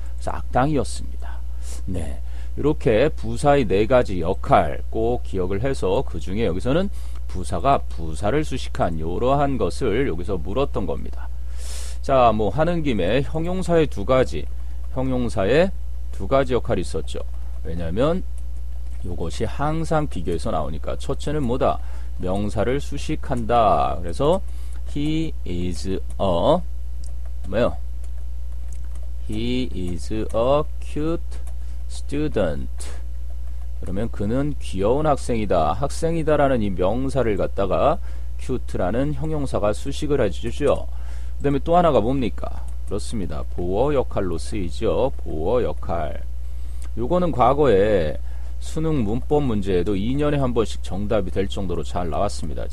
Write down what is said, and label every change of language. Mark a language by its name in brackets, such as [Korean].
[Korean] 그래서 악당이었습니다. 네, 이렇게 부사의 네 가지 역할 꼭 기억을 해서 그 중에 여기서는 부사가 부사를 수식한 이러한 것을 여기서 물었던 겁니다. 자, 뭐 하는 김에 형용사의 두 가지 역할이 있었죠. 왜냐하면 이것이 항상 비교해서 나오니까 첫째는 뭐다? 명사를 수식한다. [English] 그래서 he is a He is a cute student. [Korean] 그러면 그는 귀여운 학생이다. 학생이다라는 이 명사를 갖다가 cute라는 형용사가 수식을 해주죠. 그 다음에 또 하나가 뭡니까? 그렇습니다. 보어 역할로 쓰이죠. 보어 역할. 요거는 과거에 수능 문법 문제에도 2년에 한 번씩 정답이 될 정도로 잘 나왔습니다.